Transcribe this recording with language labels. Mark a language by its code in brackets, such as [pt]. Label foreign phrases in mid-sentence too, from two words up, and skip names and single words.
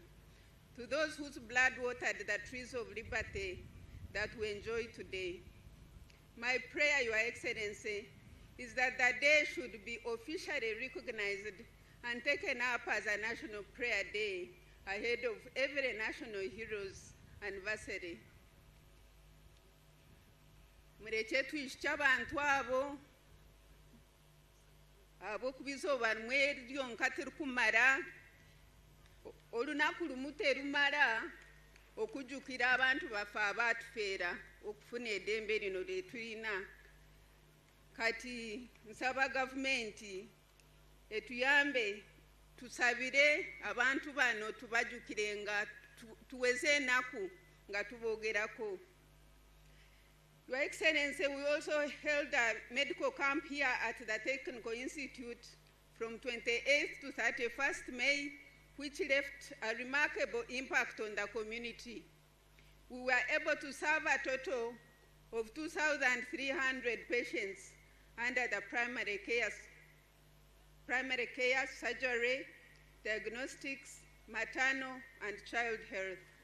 [en] To those whose blood watered the trees of liberty that we enjoy today, my prayer, Your Excellency, is that the day should be officially recognized and taken up as a national prayer day ahead of every national hero's anniversary. [nyn] Mureke tuyishye abantu abo kubizoba rimwe ryonka tirikumara [lg] olunaku lumu terumara okujjukira abantu baffe abaatufeera okufuna eddembe lino lye tulina. Kati nsaba gavumenti etuyambe tusabire abantu bano tubajjukire nga tuweze enaku nga tuboogerako. [en] Your Excellency, we also held a medical camp here at the Technical Institute from 28th to 31st May, which left a remarkable impact on the community. We were able to serve a total of 2,300 patients under the primary care, surgery, diagnostics, maternal, and child health.